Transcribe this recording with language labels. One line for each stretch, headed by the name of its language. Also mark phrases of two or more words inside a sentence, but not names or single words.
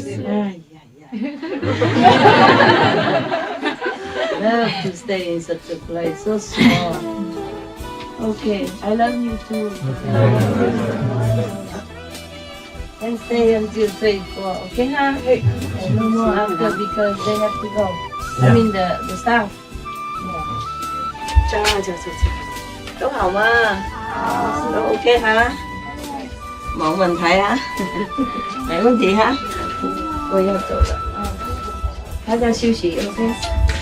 English: Love to stay in such a place, so small. Okay, I love you too. And stay until 3-4, okay, huh? And no more after because they have to go. I mean the staff.
Vietnamese: Trời. Chú Hồng à. Ok hả? Một mình thầy hả? Mẹ của chị hả? Cô giao chỗ đó.
Chinese: 她叫休息
Vietnamese: ，OK。